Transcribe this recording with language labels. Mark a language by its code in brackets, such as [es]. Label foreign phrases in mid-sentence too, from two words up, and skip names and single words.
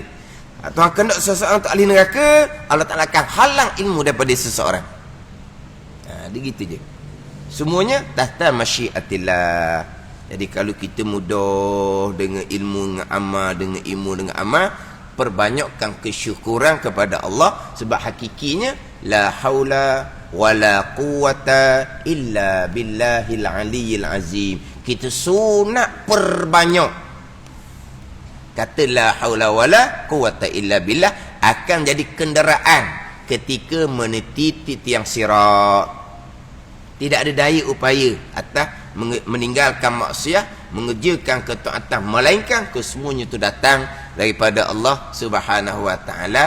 [ms] Tuhan kehendak seseorang untuk ahli neraka, Allah Ta'ala akan halang ilmu daripada seseorang. Dia gitu je. Semuanya [ar] تحت مشيئة الله. [ms] Jadi kalau kita mudah dengan ilmu dengan amal, perbanyakkan kesyukuran kepada Allah. Sebab hakikinya [ar] لا حول ولا قوة إلا بالله العلي العظيم. [ms] Kita sunat perbanyak kata [ar] لا حول ولا قوة إلا بالله, [ms] akan jadi kenderaan ketika meniti tiang sirat. Tidak ada daya upaya atas meninggalkan maksiat, mengerjakan ketaatan, melainkan kesemuanya itu datang daripada Allah [ar] سبحانه وتعالى.